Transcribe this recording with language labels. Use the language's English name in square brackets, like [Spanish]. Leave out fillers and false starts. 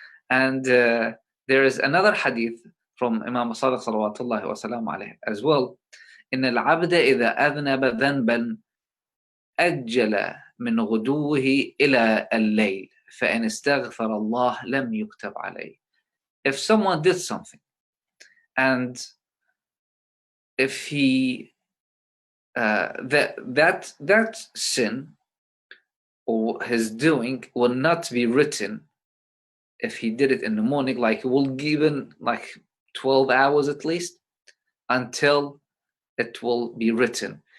[English] And there is another hadith from Imam Al-Sadiq salawatullahi wa salam alayhi as well. [Arabic] إن العبد إذا أذنب ذنبا أجل من غدوه إلى الليل فإن استغفر الله لم يكتب عليه. [English] If someone did something, and if he that sin or his doing will not be written if he did it in the morning, like it will given like 12 hours at least until it will be written.